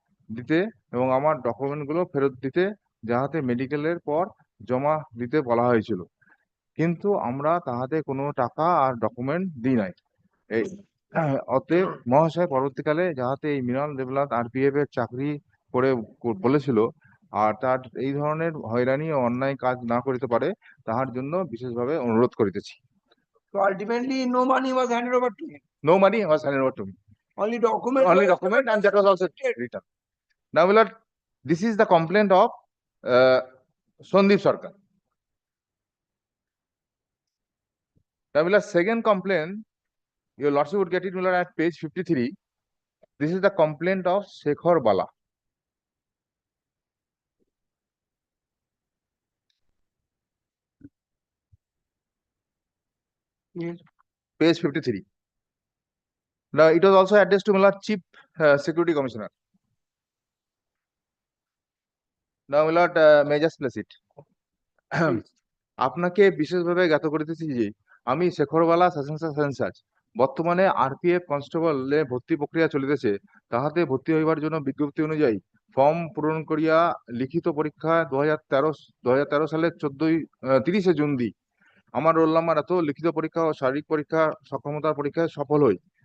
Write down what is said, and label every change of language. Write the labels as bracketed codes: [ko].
[bn] দিতে এবং আমার ডকুমেন্টগুলো ফেরত দিতে যাহাতে মেডিকেলের পর জমা দিতে বলা হয়েছিল কিন্তু আমরা তাহাতে কোনো টাকা আর ডকুমেন্ট দিই নাই এই অতএব মহাশয় পরবর্তীকালে যাহাতে এই মৃণাল দেবনাথ আরপিএফ এর চাকরি করে বলেছিল আর তার এই ধরনের হয়রানি ও অন্যায় কাজ না করিতে পারে তাহার জন্য বিশেষভাবে অনুরোধ করিতেছি [en] So ultimately, no money was handed over to him. No money was handed over to me. Only document. Only document, and that was also returned. Now, my lord, this is the complaint of Sandeep Sarkar. Now, my lord, second complaint, your lordship would get it, my lord, at page 53. This is the complaint of Shekhar Bala. Yes. Page 53. Now, it was also addressed to my lord, Chief Security Commissioner. Now, my lord, may I just place it. [bn] আপনাকে বিশেষভাবে জ্ঞাত করিতেছি যে আমি শেখরবালা census বর্তমানে RPF কনস্টেবলে ভর্তি প্রক্রিয়া চলিতেছে, তাহাতে ভর্তি হইবার জন্য বিজ্ঞপ্তি অনুযায়ী ফর্ম পূরণ করিয়া লিখিত পরীক্ষা 2013 সালের 30 জুন দি আমার রোল নাম্বার এত লিখিত পরীক্ষা ও শারীরিক পরীক্ষা সক্ষমতার পরীক্ষায় সফল হই।